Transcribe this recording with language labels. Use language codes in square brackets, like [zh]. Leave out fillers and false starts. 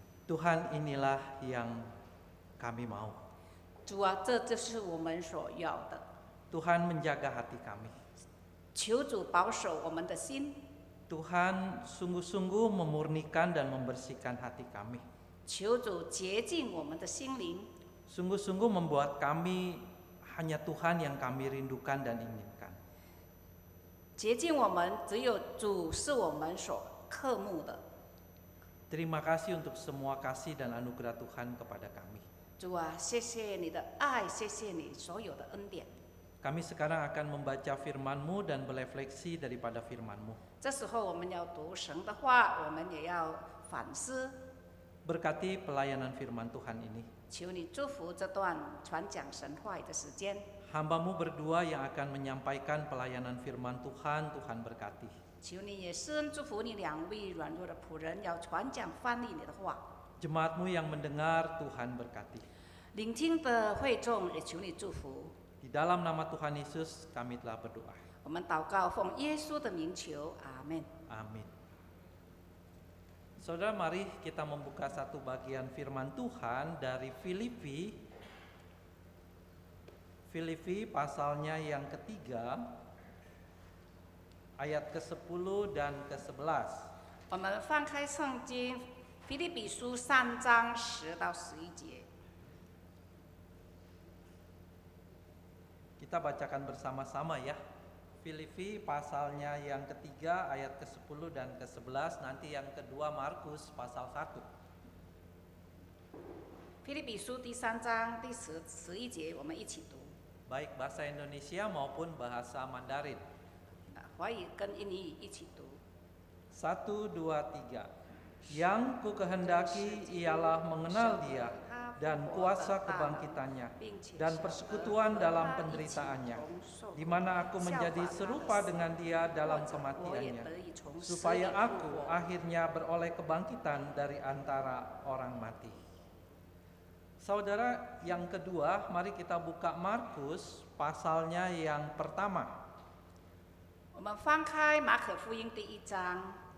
[id] Tuhan, inilah yang kami mau. [zh] 主啊，这就是我们所要的。 [id] Tuhan menjaga hati kami. [zh] 求主保守我们的心， [id] Tuhan sungguh-sungguh memurnikan dan membersihkan hati kami. [zh] 求主洁净我们的心灵， [id] Sungguh-sungguh membuat kami hanya Tuhan yang kami rindukan dan inginkan. [zh] 洁净我们，只有主是我们所渴慕的。 [id] Terima kasih untuk semua kasih dan anugerah Tuhan kepada kami. [zh] 主啊，谢谢你的爱，谢谢你所有的恩典。 [id] Kami sekarang akan membaca firman-Mu dan berefleksi daripada firman-Mu. [zh] 这时候我们要读神的话，我们也要反思。 [id] Berkati pelayanan firman Tuhan ini. [zh] 求你祝福这段传讲神话语的时间。 [id] Hamba-Mu berdua yang akan menyampaikan pelayanan firman Tuhan, Tuhan berkati. [zh] 求你也施恩祝福你两位软弱的仆人，要传讲翻译你的话。 [id] Jemaat-Mu yang mendengar, Tuhan berkati. [zh] 聆听的会众也求你祝福。 [id] Di dalam nama Tuhan Yesus kami telah berdoa. [zh] 我们祷告，奉耶稣的名求，阿门。 [id] Amin. Saudara, mari kita membuka satu bagian firman Tuhan dari Filipi. Filipi pasalnya yang ketiga, ayat ke-10 dan ke-11. [zh] 我们翻开圣经，腓立比书3章10到11节。 [id] Kita bacakan bersama-sama ya. Filipi pasalnya yang ketiga ayat ke-10 dan ke-11, nanti yang kedua Markus pasal 1. [zh] 腓立比书第3章第11节，我们一起读。 [id] Baik bahasa Indonesia maupun bahasa Mandarin. [zh] 华语跟印尼一起读。 [id] 1, 2, 3. Yang ku kehendaki ialah mengenal Dia dan kuasa kebangkitannya dan persekutuan dalam penderitaannya, di mana aku menjadi serupa dengan Dia dalam kematiannya, supaya aku akhirnya beroleh kebangkitan dari antara orang mati. Saudara, yang kedua, mari kita buka Markus pasalnya yang pertama. [zh] 我们翻开马可福音第1章